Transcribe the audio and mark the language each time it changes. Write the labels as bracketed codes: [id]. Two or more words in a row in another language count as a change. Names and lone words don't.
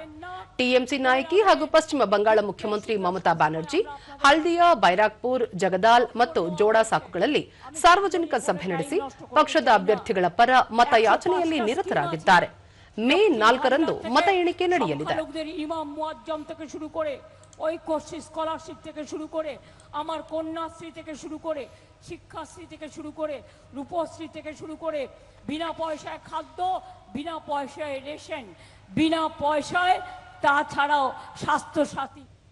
[kn] ಟಿಎಂಸಿ ನಾಯಕಿ ಹಾಗೂ ಪಶ್ಚಿಮ ಬಂಗಾಳ ಮುಖ್ಯಮಂತ್ರಿ ಮಮತಾ ಬ್ಯಾನರ್ಜಿ ಹಲ್ದಿಯಾ, ಬೈರಾಕ್ಪುರ್, ಜಗದಾಲ್ ಮತ್ತು ಜೋಡಾ ಸಾಕುಗಳಲ್ಲಿ ಸಾರ್ವಜನಿಕ ಸಭೆ ನಡೆಸಿ ಪಕ್ಷದ ಅಭ್ಯರ್ಥಿಗಳ ಪರ ಮತಯಾಚನೆಯಲ್ಲಿ ನಿರತರಾಗಿದ್ದಾರೆ. ಮೇ 4ರಂದು ಮತ ಎಣಿಕೆ ನಡೆಯಲಿದೆ. [bn] ঐক্যশ্রী স্কলারশিপ থেকে শুরু করে আমার কন্যাশ্রী থেকে শুরু করে শিক্ষাশ্রী থেকে শুরু করে রূপশ্রী থেকে শুরু করে বিনা পয়সায় খাদ্য, বিনা পয়সায় রেশন, বিনা পয়সায় তাছাড়াও স্বাস্থ্য সাথী।